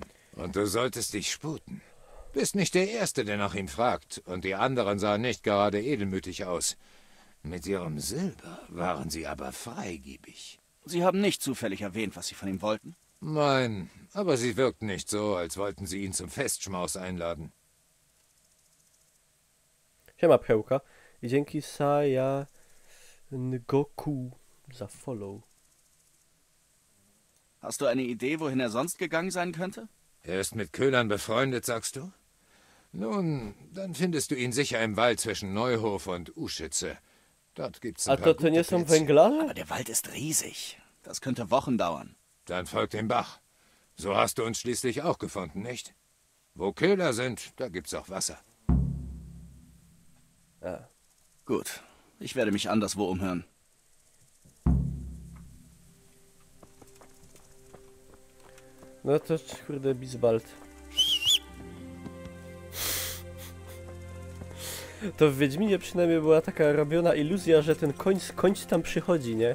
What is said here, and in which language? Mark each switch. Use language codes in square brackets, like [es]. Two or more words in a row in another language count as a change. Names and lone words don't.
[de] Und du solltest dich sputen. Bist nicht der Erste, der nach ihm fragt. Und die anderen sahen nicht gerade edelmütig aus. Mit ihrem Silber waren sie aber freigebig. Sie haben nicht zufällig erwähnt, was Sie von ihm wollten? Nein, aber sie wirkten nicht so, als wollten sie ihn zum Festschmaus einladen. [pl] Siema, Pchełka. I dzięki Saya Ngoku za follow. [de] Hast du eine Idee, wohin er sonst gegangen sein könnte? Er ist mit Köhlern befreundet, sagst du? Nun, dann findest du ihn sicher im Wald zwischen Neuhof und Uschütze. Dort gibt's ein [pl] A [de] paar [pl] to nie są [de] Plätzchen. [pl] węglarze? [de] Aber der Wald ist riesig. Das könnte Wochen dauern. Dann folgt dem Bach. So hast du uns schließlich auch gefunden, nicht? Wo Köhler sind, da gibt's auch Wasser. [pl] A. [de] Gut, ich werde mich anderswo umhören. [pl] No to kurde Bisbald. To w Wiedźminie przynajmniej była taka robiona iluzja, że ten koń skądś tam przychodzi, nie?